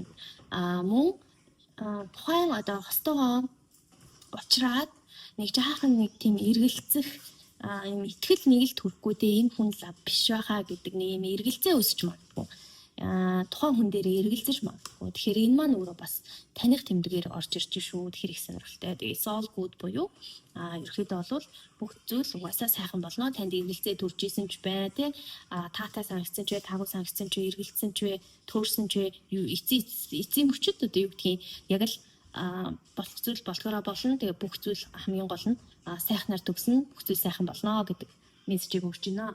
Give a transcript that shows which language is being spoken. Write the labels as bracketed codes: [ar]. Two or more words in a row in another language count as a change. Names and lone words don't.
[mn] Мөн тухайн одоо хостойгоо уулзраад нэг жаахан нэг тийм эргэлзэх юм итгэл нэг л төрөхгүй дээ энэ хүн лав биш байхаа гэдэг нэг юм эргэлзээ өсч магадгүй. Тухайн хүн дээр эргэлзэж магадгүй. Тэгэхээр энэ маань өөрөө бас таних тэмдэгээр орж ирж шүү. Тэгэхээр их сонирхолтой. Тэгээ [en] it's all good [mn] буюу ерөөхдөө бол бүх зүйл угаасаа сайхан болно. Танд эргэлзээ төрж исэн ч бай тий. Таатай санагдсан ч бай, таагүй санагдсан ч бай, эргэлзсэн ч бай, төөрсөн ч бай, эцсийн мөчөд одоо юу гэдгийг яг л болох зүйл болохоор болно. Тэгээ бүх зүйл хамгийн гол нь сайхнаар төгснө. Бүх зүйл сайхан болно гэдэг мессежийг өгч байна.